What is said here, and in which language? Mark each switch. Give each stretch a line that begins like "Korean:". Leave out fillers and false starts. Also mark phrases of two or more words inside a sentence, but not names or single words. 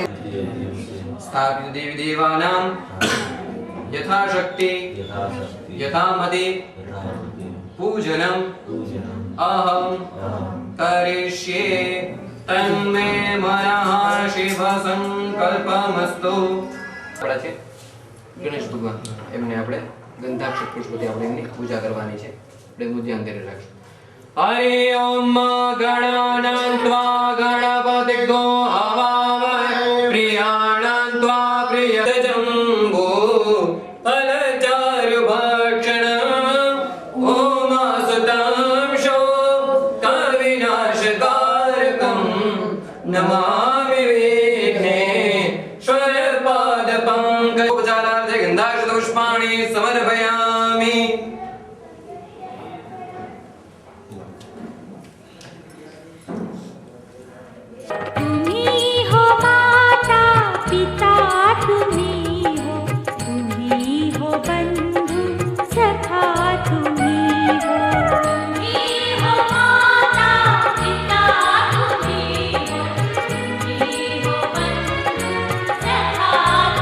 Sanskrit: स्थापित देवी देवानां यथाशक्ति यथामति पूजनम् अहं करिष्ये तन्मे मनः शिव संकल्पमस्तु
Gujarati: ગણેશ ભગવાન એમને આપણે ગંધાક્ષર પુષ્પથી આપણે એમની પૂજા કરવાની છે. આપણે એનું ધ્યાન ધરી રાખશું.
Sanskrit: હરિ ઓમ ગણાનાં ત્વા ગણપતિર્ગો હવામહે પ્રિયાણાં ત્વા પ્રિયજંબો ફલચારુ ભક્ષણ ઓમ સુતાંશો કવિનાશકારકં નમામિ વિઘ્નેશ્વર પાદ પંકજ ઉપચારાર્થે ગંધાક્ષર પુષ્પાણિ સમર્પયામિ.
Hindi: तुम्ही हो माता पिता तुम्ही हो बंधु सखा तुम्ही हो माता पिता तुम्ही हो बंधु सखा